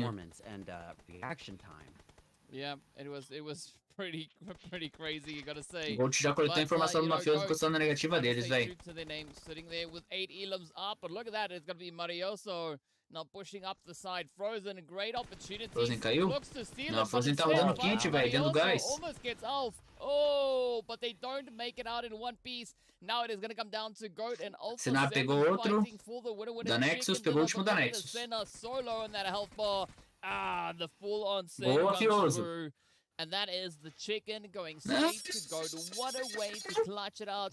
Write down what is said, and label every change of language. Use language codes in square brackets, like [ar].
[en] Performance and reaction time. Yeah, it was pretty crazy, you gotta say. [pt] Gold já coletou informação do mafioso custando a negativa deles, velho. [en] Sitting there with 8 elims up, but look at that, it's gonna be Marioso. Now pushing up the side, Frozen, a great opportunity. [pt] Frozen caiu? Não, Frozen tá rodando kit, velho, dentro do gás. [en] Almost gets Alf. Oh, but they don't make it out in one piece. Now it is going to come down to GOAT and Alpha. [pt] Senna pegou outro da Nexus, pegou o último da Nexus. [en] Senna solo on that health bar. The full on set [pt] boa, [en] comes through. And that is the chicken going straight to gold. What a way to clutch it out.